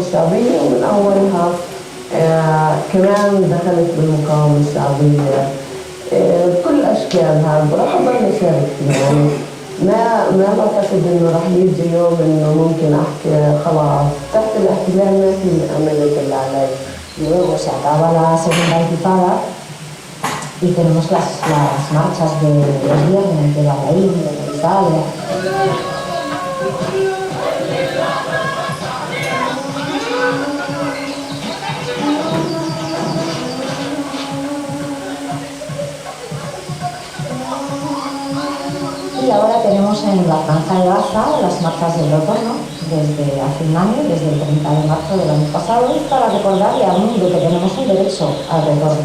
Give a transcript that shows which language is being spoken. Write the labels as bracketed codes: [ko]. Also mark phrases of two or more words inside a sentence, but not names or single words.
[ar] الشعبية، ومن أولها كمان دخلت بالمقاومة الشعبية بكل أشكالها. راح أضل أشارك فيها، يعني ما بعتقد إنه راح يجي يوم إنه ممكن أحكي خلاص تحت الاحتلال ما في أمل اللي علي. [es] Luego se acaba la segunda intifada y tenemos las marchas de los viernes de Bahrein, de Italia. Y ahora tenemos en la Franja de Gaza las marchas del otoño, desde hace un año, desde el 30 de marzo del año pasado, para recordarle al mundo que tenemos un derecho al retorno.